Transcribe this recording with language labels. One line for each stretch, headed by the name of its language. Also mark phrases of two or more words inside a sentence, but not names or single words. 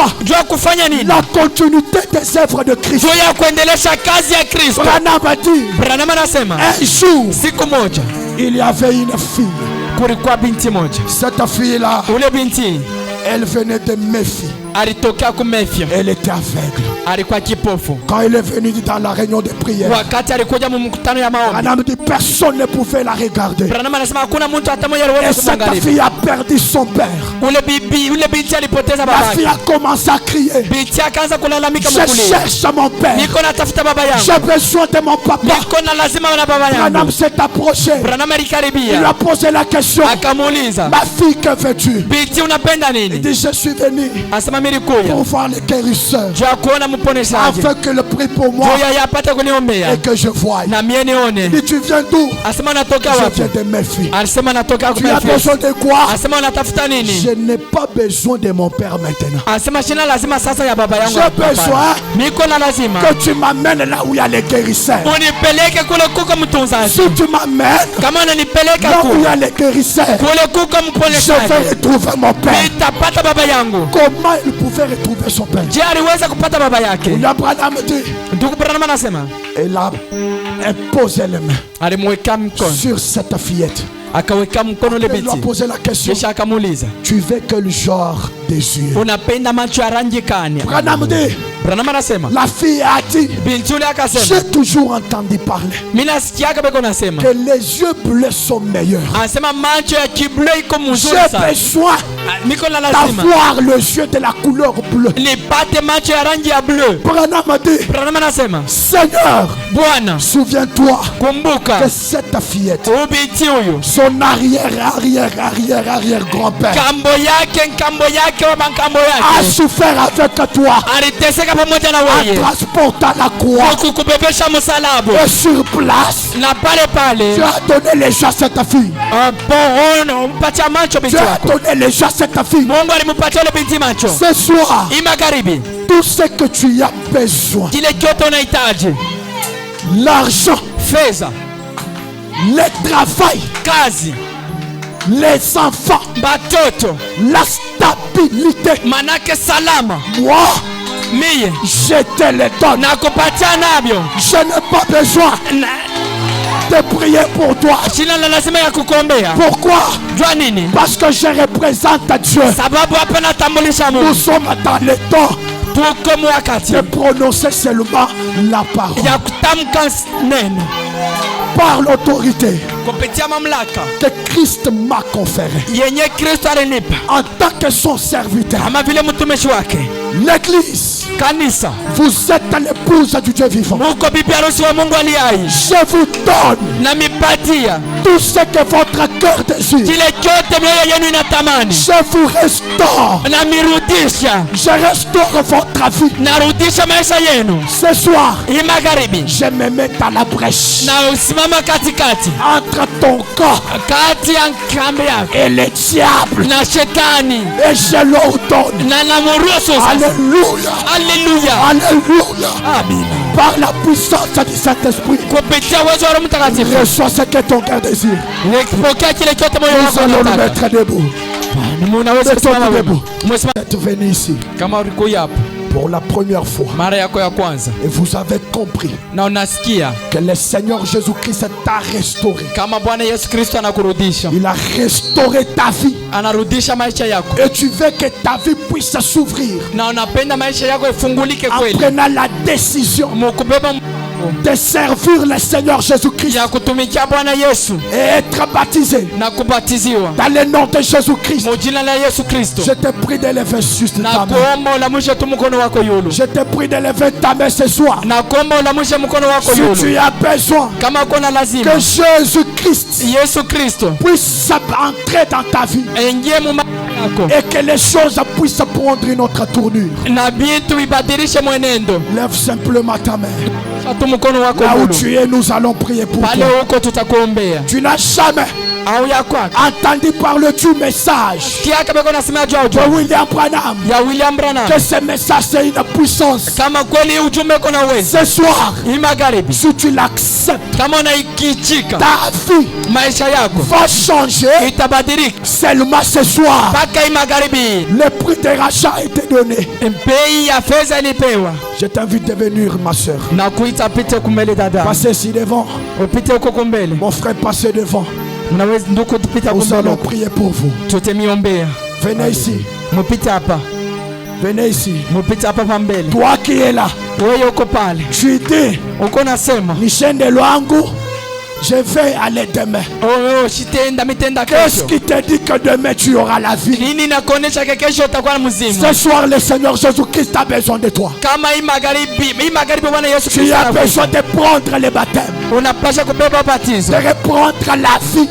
French: La continuité des œuvres de Christ. Branham a dit, un jour, il y avait une fille. Cette fille-là Elle venait de Méphi.
Swahili: alitokea ku Mefia.
French: Elle était aveugle.
Swahili: Alikuwa kipofu.
French: Quand il est venu dans la réunion de prière,
Swahili: Wakati alikuja mu mkutano ya maombi,
French: Branham dit personne ne pouvait la regarder.
Swahili: Branham anasema hakuna mtu hata mmoja
French: Et
Swahili: aliweza
French: cette
Swahili: kumwangalia.
French: fille a perdu son père.
Swahili: Ule binti alipoteza
French: La
Swahili: baba
French: fille
Swahili: yake.
French: a commencé à crier.
Swahili: Binti akaanza kulalamika
French: Je
Swahili: mkulia.
French: cherche mon père.
Swahili: Niko natafuta baba yangu.
French: J'ai besoin de mon papa.
Swahili: Niko na lazima na baba yangu.
French: Branham s'est approché.
Swahili: Branham
French: Il lui
Swahili: alikaribia.
French: a posé la question.
Swahili: Akamuuliza,
French: Ma fille, que veux-tu?
Swahili: binti unapenda
French: Il
Swahili: nini?
French: dit, je suis venu
Swahili: Asema mimi nilikuja
French: pour voir le guérisseur,
Swahili: juu ya kuona mponeshaji.
French: afin que le prie pour moi
Swahili: Juu ya yapate kuniombea.
French: et que je voie.
Swahili: Na mie
French: Il
Swahili: nione.
French: dit, tu viens d'où?
Swahili: Asema natoka
French: Je
Swahili: wapi?
French: viens de mes filles.
Swahili: Alisema natoka
French: Tu as
Swahili: kwa
French: besoin de quoi?
Swahili: Asema unatafuta nini?
French: Je n'ai pas besoin de mon père maintenant.
Swahili: Asema sina lazima sasa ya baba yangu.
French: J'ai besoin
Swahili: Niko na lazima
French: que tu m'amènes là où il y a les guérisseurs.
Swahili: unipeleke kule kuko mtunzaji.
French: Si tu m'amènes
Swahili: Kama unanipeleka
French: là où il y
Swahili: kule
French: a les guérisseurs,
Swahili: kuko
French: je
Swahili: mponeshaji,
French: vais retrouver mon père.
Swahili: nitapata baba yangu.
French: Comment il pouvait retrouver son père?
Swahili: Je aliweza kupata baba yake?
French: Il a Branham dit,
Swahili: Ndugu Branham anasema
French: et là, elle posait les mains
Swahili: alimweka mkono,
French: sur cette fillette.
Swahili: akaweka mkono le
French: Elle lui a
Swahili: binti,
French: posé la question,
Swahili: kisha akamuuliza,
French: tu veux quel genre de yeux?
Swahili: unapenda macho ya rangi gani?
French: Branham dit,
Swahili: Branham anasema
French: la fille a dit,
Swahili: binti yule akasema,
French: j'ai toujours entendu parler
Swahili: mimi nasikiaga beko nasema,
French: que les yeux bleus sont meilleurs.
Swahili: anasema macho ya kibleu iko mzuri
French: J'ai
Swahili: sana.
French: besoin
Swahili: Niko na lazima
French: d'avoir les yeux de la couleur bleue.
Swahili: nipate macho ya rangi ya bleu.
French: Branham dit,
Swahili: Branham anasema,
French: Seigneur,
Swahili: Bwana,
French: souviens-toi
Swahili: kumbuka
French: que cette fillette,
Swahili: huyu binti huyu
French: son arrière grand-père,
Swahili: kambo yake wa makambo
French: a
Swahili: yake
French: souffert avec toi
Swahili: aliteseka pamoja na
French: en
Swahili: wewe
French: transportant la croix.
Swahili: kukubebesha msalaba,
French: Et sur place,
Swahili: na pale
French: tu
Swahili: pale
French: as donné les gens à cette fille.
Swahili: umpatia macho binti
French: Tu as
Swahili: wako.
French: donné les gens à cette fille.
Swahili: Mungu alimpatia ile binti macho.
French: Ce soir,
Swahili: Hii magharibi,
French: tout ce que tu as besoin,
Swahili: kile kyote unahitaji,
French: l'argent,
Swahili: fedha,
French: le travail,
Swahili: kazi,
French: les enfants,
Swahili: batoto,
French: la stabilité,
Swahili: manake salama,
French: moi,
Swahili: mie
French: je te le donne.
Swahili: nakupatia navyo.
French: Je n'ai pas besoin de prier pour toi.
Swahili: Sina la lazima ya kukuombea.
French: Pourquoi?
Swahili: Jua nini?
French: Parce que je représente Dieu.
Swahili: Sababu hapa natambulisha
French: Nous
Swahili: Mungu.
French: sommes dans le temps
Swahili: Tuko mwakati
French: de prononcer seulement la parole
Swahili: ya kutamka neno
French: par l'autorité
Swahili: kupitia mamlaka
French: que Christ m'a conférée
Swahili: yenye Kristo alinipa
French: en tant que son serviteur.
Swahili: kama vile mtumishi wake.
French: L'église,
Swahili: Kanisa,
French: vous êtes l'épouse du Dieu vivant.
Swahili: muko bibi harusi wa Mungu aliye hai.
French: Je vous donne
Swahili: Na mipatia
French: tout ce que votre cœur désire.
Swahili: kile chote mioyo yenu inatamani.
French: Je vous restaure.
Swahili: Na mirudisha,
French: Je restaure votre vie.
Swahili: narudisha maisha yenu.
French: Ce soir,
Swahili: Hii magharibi,
French: je me mets dans la brèche
Swahili: na usimama katikati
French: entre ton corps
Swahili: kati ya kambi yako
French: et le diable.
Swahili: na shetani,
French: Et je l'ordonne.
Swahili: na namuruhusu sasa.
French: Alléluia.
Swahili: Haleluya,
French: Alléluia.
Swahili: amina.
French: Par la puissance du Saint-Esprit,
Swahili: Kupitia uwezo wa Roho Mtakatifu,
French: reçois ce que ton cœur désire.
Swahili: pokea kile chote moyo
French: Nous
Swahili: wako
French: allons nous
Swahili: unataka.
French: mettre debout.
Swahili: Munaweza kusimama wima. Mwesimama
French: Vous êtes venu ici
Swahili: kama ulikuja hapa
French: pour la première fois
Swahili: mara yako ya kwanza
French: et vous avez compris
Swahili: na unasikia
French: que le Seigneur Jésus-Christ t'a restauré.
Swahili: kama Bwana Yesu Kristo anakurudisha,
French: Il a restauré ta vie
Swahili: anarudisha maisha yako,
French: et tu veux que ta vie puisse s'ouvrir
Swahili: na unapenda maisha yako ifungulike
French: en
Swahili: kweli,
French: prenant la décision
Swahili: mukubeba
French: de servir le Seigneur Jésus-Christ
Swahili: ya kutumikia Bwana Yesu
French: et être baptisé
Swahili: na kubatiziwa
French: dans le nom de Jésus-Christ.
Swahili: mu jina la Yesu Kristo.
French: Je te prie d'élever juste
Swahili: Na
French: ta main.
Swahili: kuomba ulamushe tu mkono wako yulu,
French: Je te prie d'élever ta main ce soir.
Swahili: na kuomba ulamushe mkono wako
French: Si
Swahili: yulu.
French: tu as besoin
Swahili: Kama uko na lazima
French: que Jésus-Christ
Swahili: Yesu Kristo
French: puisse entrer dans ta vie
Swahili: aingie mu maisha yako
French: et que les choses puissent prendre une autre tournure,
Swahili: na vitu vibadilishe mwenendo,
French: lève simplement ta main.
Swahili: tu mkono wako
French: Là où
Swahili: yulu.
French: tu es, nous allons prier pour
Swahili: Pale
French: toi.
Swahili: huko tutakuombea.
French: Tu n'as jamais
Swahili: Au ya kwako
French: entendu parler du message
Swahili: kiaka beko nasema juu
French: de William Branham,
Swahili: ya William Branham,
French: que ce message c'est une puissance.
Swahili: kama kweli ujumbe uko na uwezo.
French: Ce soir,
Swahili: Hii magharibi,
French: si tu l'acceptes,
Swahili: kama unaikichika,
French: ta vie
Swahili: maisha yako
French: va changer
Swahili: itabadilika.
French: seulement ce soir.
Swahili: Mpaka hii magharibi,
French: Le prix de rachat a été donné.
Swahili: bei ya fedha ilipewa.
French: Je t'invite de venir, ma soeur.
Swahili: Na kuita pite kumbele dada,
French: Passez ici devant.
Swahili: upite huko kumbele.
French: Mon frère, passez devant.
Swahili: Unaweza nduku tupita
French: Nous allons
Swahili: kumbele,
French: prier pour vous.
Swahili: tutemiombea.
French: Venez ici.
Swahili: Mupite hapa.
French: Venez ici.
Swahili: Mupite hapa pambele.
French: Toi qui es là.
Swahili: Wewe uko pale.
French: Tu dis.
Swahili: Uko nasema. Nishende lwangu.
French: Je vais aller demain. Qu'est-ce qui te dit que demain tu auras la vie? Ce soir le Seigneur Jésus-Christ a besoin de toi. Tu as besoin de prendre le baptême, de reprendre la vie.